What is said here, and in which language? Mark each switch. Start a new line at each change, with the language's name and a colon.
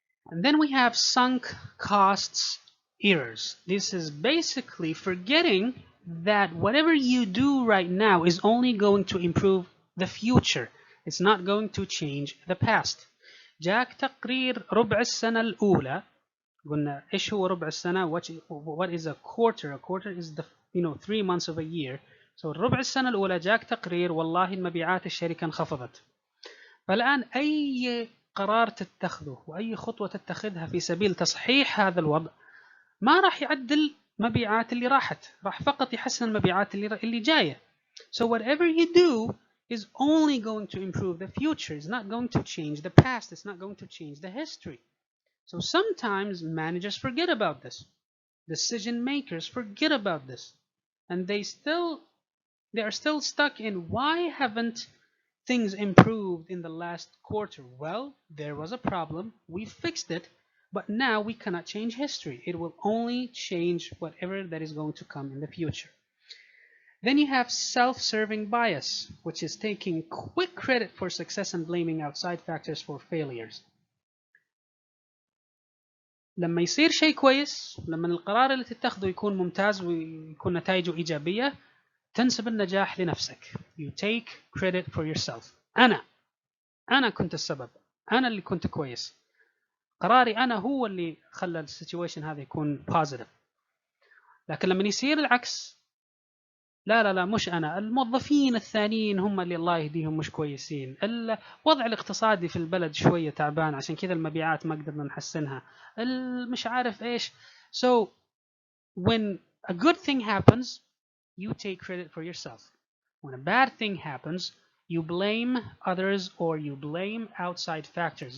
English: And then we have sunk costs errors. This is basically forgetting that whatever you do right now is only going to improve the future. It's not going to change the past.
Arabic: جاك تقرير ربع السنة الأولى. قلنا إيش هو ربع السنة?
English: What is a quarter? A quarter is the 3 months of a year.
Arabic: So ربع السنة الأولى جاك تقرير والله المبيعات الشركة انخفضت. فالآن أي قرار تتخذه وأي خطوة تتخذها في سبيل تصحيح هذا الوضع ما راح يعدل مبيعات اللي راحت، راح فقط يحسن المبيعات اللي جاية.
English: So whatever you do is only going to improve the future. It's not going to change the past. It's not going to change the history. So sometimes managers forget about this. Decision makers forget about this. And they are still stuck in, why haven't things improved in the last quarter? Well, there was a problem. We fixed it. But now we cannot change history. It will only change whatever that is going to come in the future. Then you have self-serving bias, which is taking quick credit for success and blaming outside factors for failures.
Arabic: لما يصير شيء كويس، لما القرار اللي تتخذه يكون ممتاز ويكون نتائجه إيجابية، تنسب النجاح لنفسك.
English: You take credit for yourself.
Arabic: أنا كنت السبب، أنا اللي كنت كويس، قراري أنا هو اللي خلى السيتويشن هذا يكون positive. لكن لما يصير العكس، لا مش أنا، الموظفين الثانيين هم اللي الله يهديهم مش كويسين، الوضع الاقتصادي في البلد شوية تعبان عشان كذا المبيعات ما قدرنا نحسنها، مش عارف إيش.
English: So when a good thing happens, you take credit for yourself. When a bad thing happens, you blame others or you blame outside factors.